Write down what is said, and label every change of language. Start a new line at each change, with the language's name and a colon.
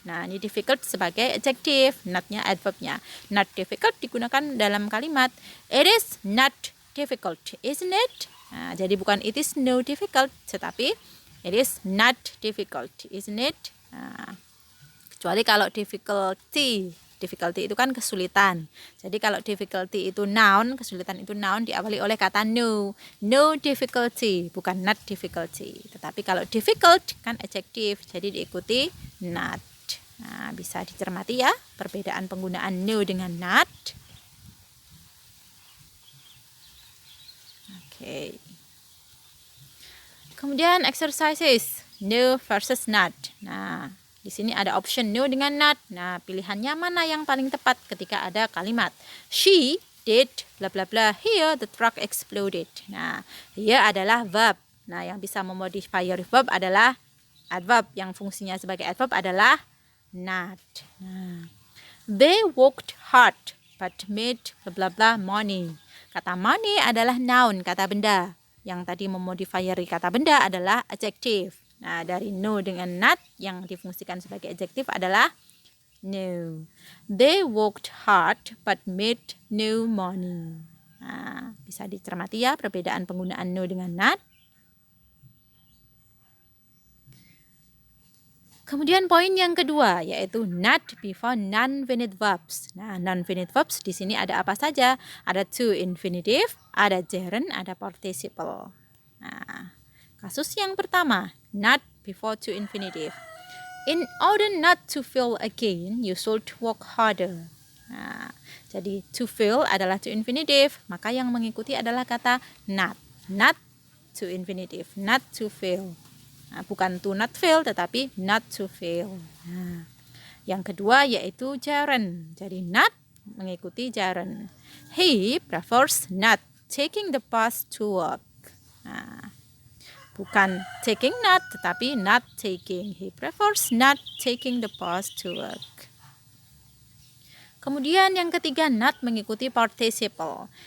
Indonesian: Nah, ini difficult sebagai adjektif, notnya adverbnya.
English: Not difficult
Indonesian: digunakan dalam kalimat
English: it is not difficult, isn't it?
Indonesian: Nah, jadi bukan
English: it is no difficult,
Indonesian: tetapi
English: it is not difficult, isn't it?
Indonesian: Nah, kecuali kalau difficulty itu kan kesulitan. Jadi kalau difficulty itu noun, kesulitan itu noun diawali oleh kata no.
English: No difficulty,
Indonesian: bukan
English: not difficulty.
Indonesian: Tetapi kalau difficult kan adjektif, jadi diikuti not. Nah, bisa dicermati ya perbedaan penggunaan no dengan not.
English: Oke.
Indonesian: Kemudian
English: exercises no versus not. Nah,
Indonesian: Di sini ada option no dengan not. Nah, pilihannya mana yang paling tepat ketika ada kalimat
English: she did bla bla bla here the truck exploded.
Indonesian: Nah, here adalah verb. Nah, yang bisa memodifier verb adalah adverb. Yang fungsinya sebagai adverb adalah not.
English: Nah, they worked hard but made bla bla bla money.
Indonesian: Kata money adalah noun, kata benda. Yang tadi memodifieri kata benda adalah adjective. Nah, dari no dengan not yang difungsikan sebagai adjective adalah no.
English: They worked hard but made no money.
Indonesian: Nah, bisa dicermati ya perbedaan penggunaan no dengan not. Kemudian poin yang kedua yaitu
English: not before non-finite verbs.
Indonesian: Nah, non-finite verbs di sini ada apa saja? Ada to infinitive, ada gerund, ada participle. Nah, kasus yang pertama,
English: not before to infinitive. In order not to fail again, you should work harder.
Indonesian: Nah, jadi to fail adalah to infinitive, maka yang mengikuti adalah kata not.
English: Not to infinitive, not to fail.
Indonesian: Nah, bukan
English: to not fail,
Indonesian: tetapi
English: not to fail.
Indonesian: Nah, yang kedua yaitu gerund. Jadi not mengikuti gerund.
English: He prefers not taking the bus to work.
Indonesian: Nah, bukan
English: taking not,
Indonesian: tetapi
English: not taking. He prefers not taking the bus to work.
Indonesian: Kemudian yang ketiga, not mengikuti participle.